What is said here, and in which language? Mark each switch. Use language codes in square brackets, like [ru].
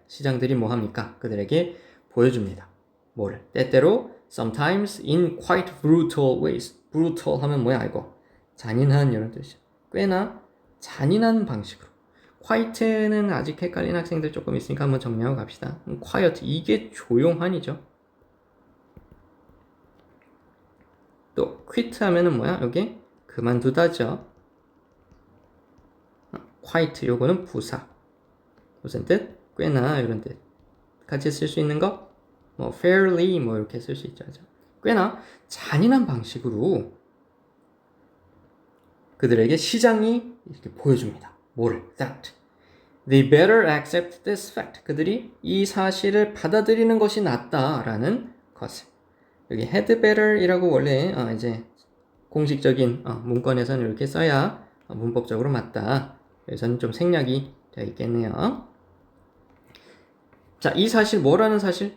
[ko] 시장들이 뭐 합니까? 그들에게 보여줍니다. 뭐를? [en] 때때로 sometimes in quite brutal ways. [ko] brutal 하면 뭐야 이거? 잔인한 이런 뜻이죠. 꽤나 잔인한 방식으로. quiet는 아직 헷갈린 학생들 조금 있으니까 한번 정리하고 갑시다. quiet 이게 조용한이죠. 또 quit 하면은 뭐야? 여기 그만두다죠. quiet 요거는 부사. 무슨 뜻? 꽤나 이런 뜻. 같이 쓸 수 있는 거? 뭐 fairly 뭐 이렇게 쓸 수 있죠. 꽤나 잔인한 방식으로 그들에게 시장이 이렇게 보여줍니다. 뭐를? [en] That they better accept this fact. [ko] 그들이 이 사실을 받아들이는 것이 낫다라는 것을. 여기 had better이라고 원래 이제 공식적인 문건에서는 이렇게 써야 문법적으로 맞다. 여기서는 좀 생략이 되어 있겠네요. 자, 이 사실 뭐라는 사실?